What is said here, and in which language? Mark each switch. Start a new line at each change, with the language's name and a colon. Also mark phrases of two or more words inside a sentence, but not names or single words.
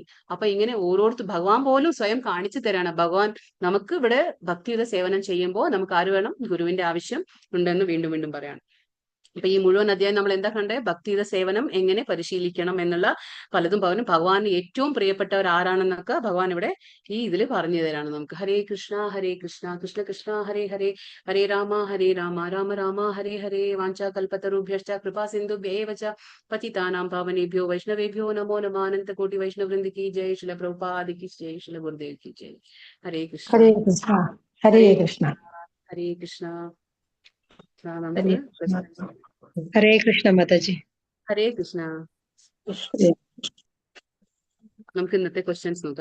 Malayalam: അപ്പൊ ഇങ്ങനെ ഓരോരുത്തർ ഭഗവാൻ പോലും സ്വയം കാണിച്ചു തരാണ്. ഭഗവാൻ നമുക്ക് ഇവിടെ ഭക്തിയുത സേവനം ചെയ്യുമ്പോൾ നമുക്ക് ആര് വേണം? ഗുരുവിന്റെ ആവശ്യം ഉണ്ടെന്ന് വീണ്ടും വീണ്ടും പറയാണ്. അപ്പൊ ഈ മുഴുവൻ അധ്യായം നമ്മൾ എന്താ കണ്ടേ? ഭക്തിയുടെ സേവനം എങ്ങനെ പരിശീലിക്കണം എന്നുള്ള പലതും ഭഗവാന് ഏറ്റവും പ്രിയപ്പെട്ടവർ ആരാണെന്നൊക്കെ ഭഗവാൻ ഇവിടെ ഈ ഇതിൽ പറഞ്ഞു തരാണ് നമുക്ക്.
Sanskrit: ഹരേ കൃഷ്ണ കൃഷ്ണ കൃഷ്ണ ഹരേ ഹരേ, ഹരേ രാമ രാമ രാമ ഹരേ ഹരേ, വാഞ്ചാ കൽപതരുഭ്യശ്ച കൃപാ സിന്ധുഭ്യേവ ച പതിതാനാം പാവനേഭ്യോ വൈഷ്ണവേഭ്യോ നമോ നമഃ.
Hindi: अनंत कोटि वैष्णववृंद की जय, श्रील प्रभुपाद की जय, श्रील गुरुदेव की जय.
Sanskrit: ഹരേ കൃഷ്ണ ഹരേ കൃഷ്ണ ഹരേ കൃഷ്ണ. ഹരേ കൃഷ്ണ മാതാജി. ഹരേ കൃഷ്ണ.
Malayalam: നമുക്ക് ഇന്നത്തെ ക്വസ്റ്റ്യൻസ് നോക്കാം.